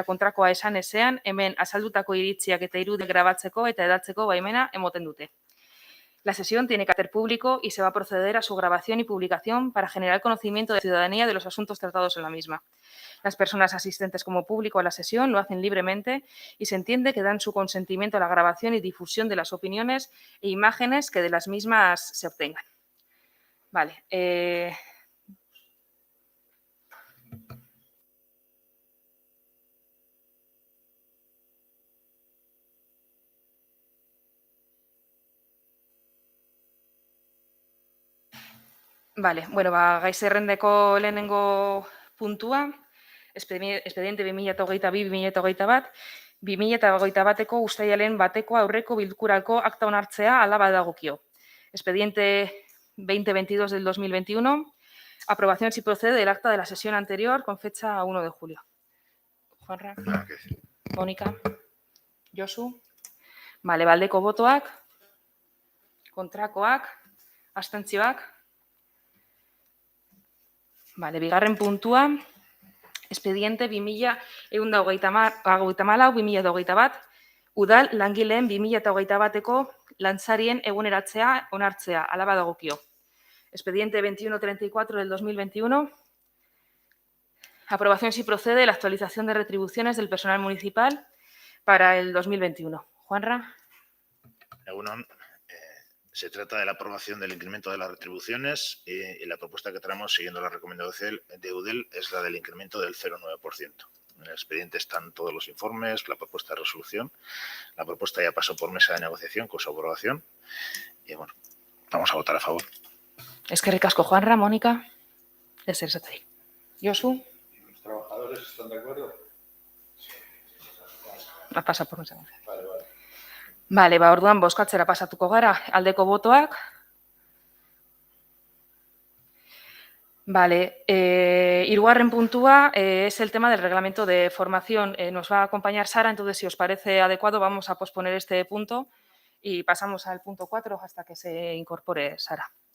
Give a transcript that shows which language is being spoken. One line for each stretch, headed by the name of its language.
Basque: kontrakoa esan ezean, hemen azaldutako iritziak eta irudiak grabatzeko eta hedatzeko baimena emoten dute.
Spanish: La sesión tiene carácter público y se va a proceder a su grabación y publicación para generar conocimiento de la ciudadanía de los asuntos tratados en la misma. Las personas asistentes como público a la sesión lo hacen libremente y se entiende que dan su consentimiento a la grabación y difusión de las opiniones e imágenes que de las mismas se obtengan. Vale.
Basque: Vale, bueno, gai zerrendeko lehenengo puntua, expediente 2022-2021, 2021-eko uztailaren bateko aurreko bilkurako akta onartzea hala badagokio.
Spanish: Expediente 2022 del 2021, aprobación si procede del acta de la sesión anterior con fecha 1 de julio. Juanra, Mónica, Josu.
Basque: Vale, baldeko botoak, kontrakoak, abstentzioak. Vale, bigarren puntua, expediente 2134-2021, udal langileen 2021-eko lantzarien eguneratzea onartzea, hala badagokio.
Spanish: Expediente 2134 del 2021, aprobación si procede la actualización de retribuciones del personal municipal para el 2021. Juanra. Se trata de la aprobación del incremento de las retribuciones y la propuesta que traemos, siguiendo la recomendación de UDEL, es la del incremento del 0,9%. En el expediente están todos los informes, la propuesta de resolución. La propuesta ya pasó por mesa de negociación con su aprobación. Y bueno, vamos a votar a favor.
Basque: Eskerrik asko,
Spanish: Juanra, Mónica. Es el secretario. Josu. ¿Los trabajadores están de acuerdo? Pasa por mesa de negociación.
Basque: Vale, orduan bozkatzera pasatuko gara, aldeko botoak. Vale, hirugarren puntua
Spanish: es el tema del reglamento de formación. Nos va a acompañar Sara, entonces si os parece adecuado vamos a posponer este punto y pasamos al punto 4 hasta que se incorpore Sara.